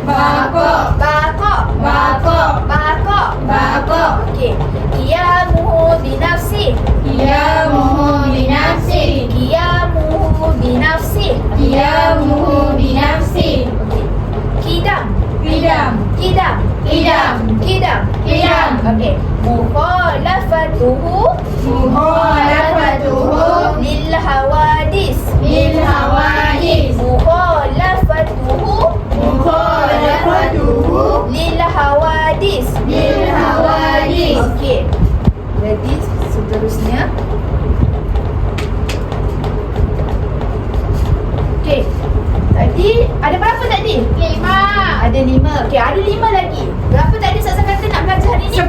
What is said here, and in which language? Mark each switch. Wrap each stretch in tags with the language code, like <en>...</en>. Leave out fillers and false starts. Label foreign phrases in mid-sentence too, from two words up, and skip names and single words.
<ms>Okey.</ms> <ar>قيامه بنفسه. Okey.</ar> <ms>Kidam. Okey.</ms> <ar>مخالفته للحوادث. مخالفته للحوادث.</ar> <ms>Okey. Jadi seterusnya. Okey. Tadi ada berapa tadi? 5. Ada 5. Okey, ada 5 lagi. Berapa tadi Ustazah kata nak belajar hari ni?</ms>